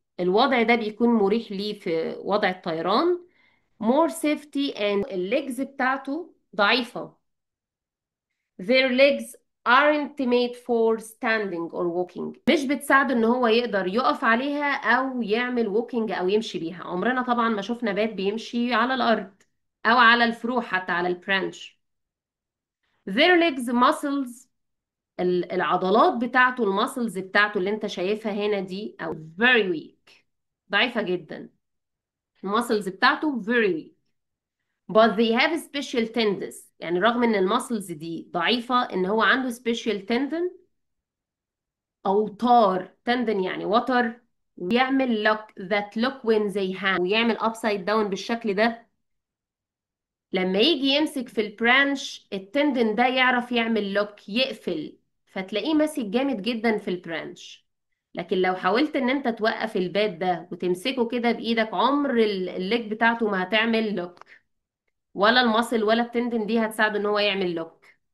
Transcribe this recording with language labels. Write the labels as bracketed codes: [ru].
[ar] الوضع ده بيكون مريح ليه في وضع الطيران. [en] more safety and [ar] الليجز بتاعته ضعيفة. [en] their legs aren't made for standing or walking. [ar] مش بتساعده ان هو يقدر يقف عليها او يعمل walking او يمشي بيها. عمرنا طبعا ما شفنا بات بيمشي على الارض او على الفروع، حتى على البرانش. [en] their legs muscles، [ar] العضلات بتاعته، الماسلز بتاعته اللي انت شايفها هنا دي، او [en] very weak، [ar] ضعيفة جدا. الماسلز بتاعته [en] very weak. but they have special tendons. [ar] يعني رغم ان الماسلز دي ضعيفة، ان هو عنده [en] special tendon، [ar] اوتار. tendon يعني وتر. [en] ويعمل lock that look when they hang، ويعمل upside down [ar] بالشكل ده. لما يجي يمسك في البرانش، التندن ده يعرف يعمل لوك، يقفل، فتلاقيه ماسك جامد جدا في البرانش. لكن لو حاولت ان انت توقف البات ده وتمسكه كده بايدك، عمر الليج بتاعته ما هتعمل لوك، ولا المصل ولا التندن دي هتساعده ان هو يعمل لوك.